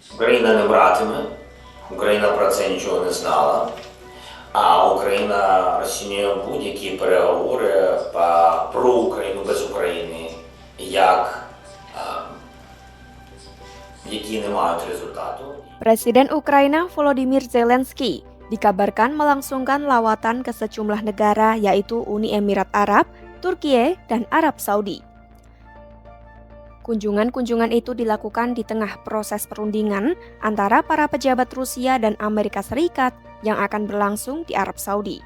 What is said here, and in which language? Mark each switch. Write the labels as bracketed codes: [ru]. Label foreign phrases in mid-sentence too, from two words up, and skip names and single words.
[uk] Україна не братиме, Україна про це нічого не знала, а Україна розцінює будь-які переговори про Україну без України, які не мають результату. [id] Presiden Ukraina Volodymyr Zelensky dikabarkan melangsungkan lawatan ke sejumlah negara yaitu Uni Emirat Arab, Turkiye, dan Arab Saudi. Kunjungan-kunjungan itu dilakukan di tengah proses perundingan antara para pejabat Rusia dan Amerika Serikat yang akan berlangsung di Arab Saudi.